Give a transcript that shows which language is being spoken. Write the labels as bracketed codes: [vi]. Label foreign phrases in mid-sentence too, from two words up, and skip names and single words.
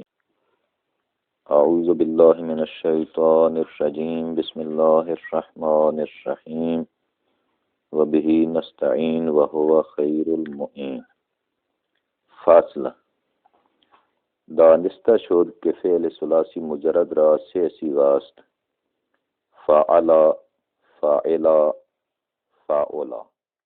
[ar] اعوذ باللہ من الشیطان الرجیم، بسم اللہ الرحمن الرحیم، وبہ نستعین وہو خیر المعین. [fa] فاصلہ. دانستہ شد کہ فعل ثلاثی مجرد را 6 صیغہ است، فعلا، فاعلا، فاعلا.